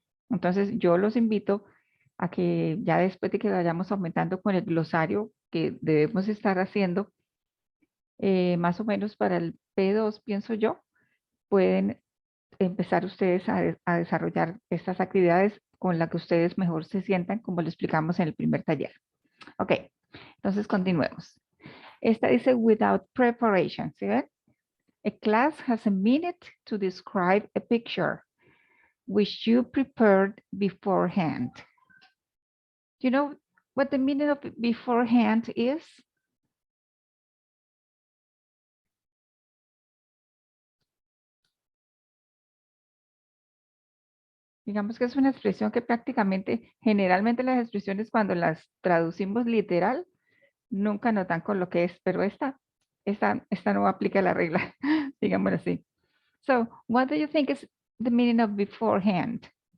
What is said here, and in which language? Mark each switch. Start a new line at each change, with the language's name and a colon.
Spanish: Entonces, yo los invito a que ya después de que vayamos aumentando con el glosario que debemos estar haciendo, más o menos para el P2, pienso yo, pueden empezar ustedes a desarrollar estas actividades con las que ustedes mejor se sientan, como lo explicamos en el primer taller. Ok, entonces continuemos. Esta dice
English: without preparation,
Spanish: ¿sí ven?
English: A class has a minute to describe a picture which you prepared beforehand. You know what the meaning of beforehand is?
Spanish: Digamos que es una expresión que prácticamente, generalmente las expresiones cuando las traducimos literal, nunca nos dan con lo que es, pero esta no aplica la regla, digámoslo así.
English: So, what do you think is the meaning of beforehand?